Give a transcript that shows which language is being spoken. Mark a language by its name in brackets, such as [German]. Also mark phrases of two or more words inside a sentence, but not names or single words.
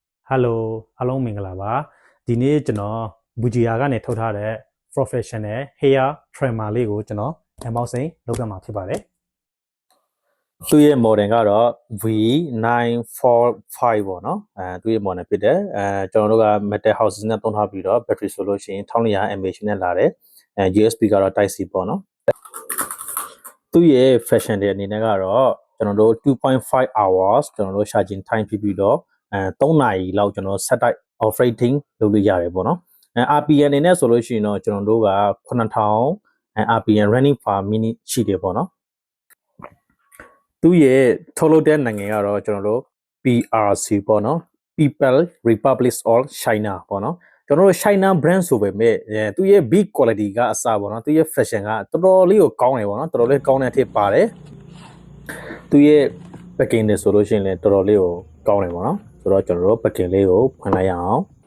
[Burmese] Hello အားလုံးမင်္ဂလာပါဒီနေ့ကျွန်တော်ဘူဂျီယာကနေထုတ်ထားတဲ့ [English] professional hair trimmer [Burmese] လေးကိုကျွန်တော် unboxing လုပ်ပြမှာဖြစ်ပါတယ်သူ့ရဲ့ model ကတော့ V945 ပေါ့နော်သူ့ရဲ့ model ဖြစ်တယ်ကျွန်တော်တို့က [English] metal houses [Burmese] နဲ့သုံးထားပြီး တော့ battery ဆိုလို့ရှိရင် 1200 mAh နဲ့လာတယ်USB ကတော့ Type C ပေါ့နော်သူ့ရဲ့ fashion တွေအနေနဲ့ကတော့ကျွန်တော်တို့ [English] 2.5 hours [Burmese] ကျွန်တော်တို့ [English] charging time [Burmese] ဖြစ် ပြီးတော့3နာရီလောက်ကျွန်တော် [English] set type operating [Burmese] လုပ်လို့ရတယ်ပေါ့နော်RPM အနေနဲ့ဆိုလို့ရှိရင်တော့ကျွန်တော်တို့က [English] 9000 RPM running per minute [Burmese] ရှိတယ်ပေါ့နော်သူ့ရဲ့ထုတ်လုပ်တဲ့နိုင်ငံကတော့ကျွန်တော်တို့ PRC ပေါ့နော် People Republic of China ပေါ့နော်ကျွန်တော်တို့ [English] China brand [Burmese] ဆိုပေမဲ့သူ့ရဲ့ [English] big quality [Burmese] ကအစပေါ့နော်သူ့ရဲ့ fashion ကတော်တော်လေးကိုကောင်းတယ်ပေါ့နော်တော်တော်လေးကောင်းတဲ့အထက်ပါတယ်သူ့ရဲ့ packing တွေဆိုလို့ရှိရင်လည်းတော်တော်လေးကိုကောင်းတယ်ပေါ့နော်ဆိုတော့ကျွန်တော်တို့ packing လေးကိုဖွင့်လိုက်ရအောင်